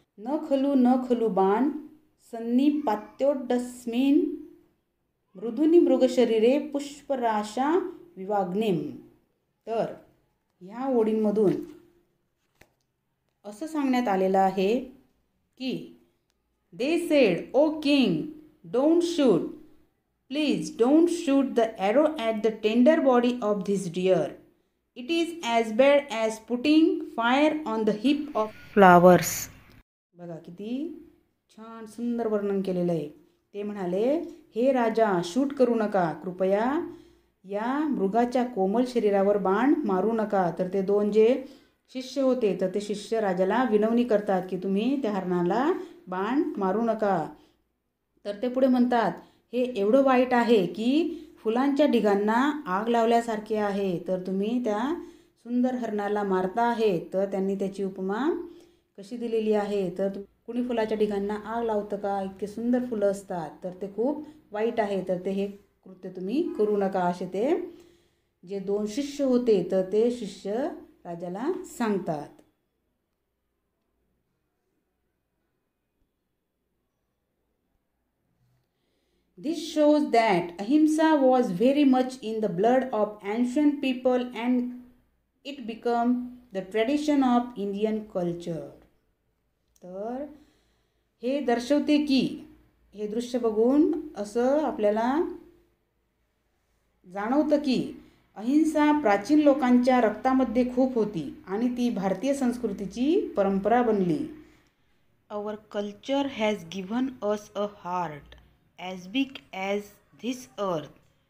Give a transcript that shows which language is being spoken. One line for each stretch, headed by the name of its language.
Sanskrit: न खलू बाण सन्निपात्योड्डस्मिन् मृदुनी मृगशरीरे पुष्पराशा विवाग्निम.
Marathi: तर ह्या ओळींमधून असं सांगण्यात आलेलं आहे की
English: They said, "O king, don't shoot. Please don't shoot the arrow at the tender body of this deer. It is as bad as putting fire on the heap of flowers."
Marathi: बघा किती छान सुंदर वर्णन केलेलं आहे. ते म्हणाले हे राजा शूट करू नका, कृपया या मृगाच्या कोमल शरीरावर बाण मारू नका. तर ते दोन जे शिष्य होते तर ते शिष्य राजाला विनवणी करतात की तुम्ही त्या हरणाला बाण मारू नका. तर ते पुढे म्हणतात, हे एवढं वाईट आहे की फुलांच्या ढिगांना आग लावल्यासारखे आहे. तर तुम्ही त्या सुंदर हरणाला मारता आहे. तर त्यांनी त्याची उपमा कशी दिलेली आहे, तर कुणी फुलाच्या ढिगांना आग लावतं का? इतके सुंदर फुलं असतात. तर ते खूप वाईट आहे. तर ते हे कृत्य तुम्ही करू नका असे ते जे दोन शिष्य होते तर ते शिष्य राजाला सांगतात.
English: This shows that ahimsa was very much in the blood of ancient people and it became the tradition of Indian culture.
Marathi: तर हे दर्शवते की हे दृश्य बघून असं आपल्याला जाणवतं की अहिंसा प्राचीन लोकांच्या रक्तामध्ये खूप होती आणि ती भारतीय संस्कृतीची परंपरा बनली.
English: Our culture has given us a heart as big as this earth.